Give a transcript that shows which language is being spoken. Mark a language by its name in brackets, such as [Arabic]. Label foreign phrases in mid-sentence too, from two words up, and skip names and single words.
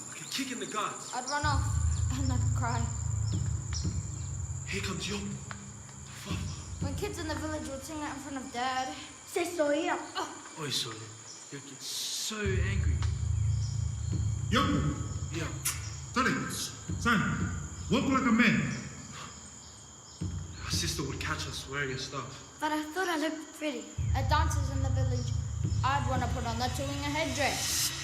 [English] kicking the guards. I'd run off and I'd cry. Here comes Yopo, the father. When kids in the village would sing that in front of Dad. [Samoan] Se soia. Oi, [English] Soy, you get so angry. Yopo, Yeah. sorry, son, walk like a man. Our sister would catch us wearing her stuff. But I thought I looked pretty. At dances in the village, I'd want to put on the Tulinga headdress.